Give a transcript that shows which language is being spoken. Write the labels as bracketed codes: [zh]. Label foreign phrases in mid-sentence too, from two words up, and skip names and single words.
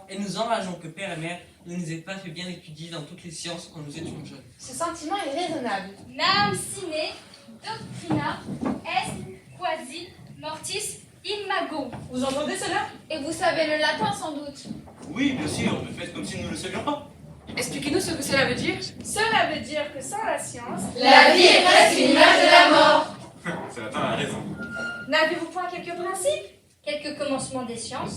[fr] Et nous enrageons que père et mère ne nous aient pas fait bien étudier dans toutes les sciences quand nous étions jeunes. Ce sentiment est raisonnable. [la] Nam sine doctrina est quasi mortis imago. [fr] Vous entendez cela? Et vous savez le latin sans doute. Oui, bien sûr, mais faites comme si nous ne le savions pas. Expliquez-nous ce que cela veut dire. Cela veut dire que sans la science, La vie est presque une image de la mort. C'est la a raison. n'avez-vous point quelques principes? Quelques commencements des sciences.